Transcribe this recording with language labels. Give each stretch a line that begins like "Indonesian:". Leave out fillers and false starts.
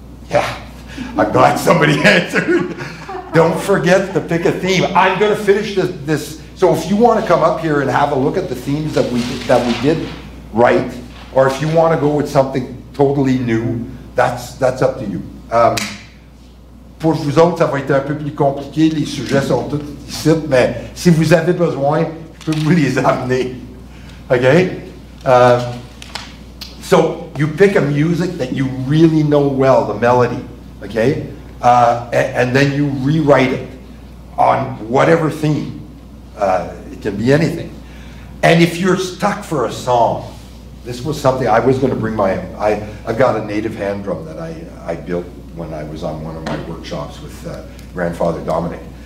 English: Yeah, I'm glad somebody answered. Don't forget to pick a theme. I'm going to finish this. So if you want to come up here and have a look at the themes that we did right, or if you want to go with something totally new, that's up to you.
French: Pour vous autres, ça va être un peu plus compliqué. Les sujets sont tous ici, mais si vous avez besoin, je peux vous les amener.
English: Okay? So you pick a music that you really know well, the melody, okay? And then you rewrite it on whatever theme. It can be anything. And if you're stuck for a song, this was something I was going to bring I've got a native hand drum that I built when I was on one of my workshops with grandfather Dominic.